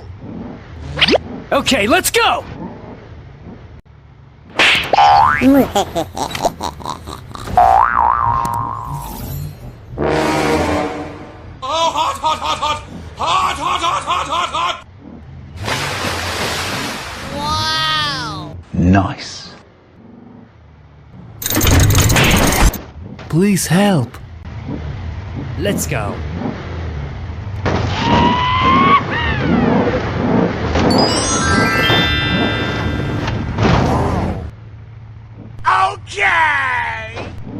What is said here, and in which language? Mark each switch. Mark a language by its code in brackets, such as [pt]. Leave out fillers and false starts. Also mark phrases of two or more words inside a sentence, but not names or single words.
[en] Okay, let's go. Oh, hot, hot, hot, hot! Hot, hot, hot, hot, hot, hot! Nice. Please help. Let's go. Okay!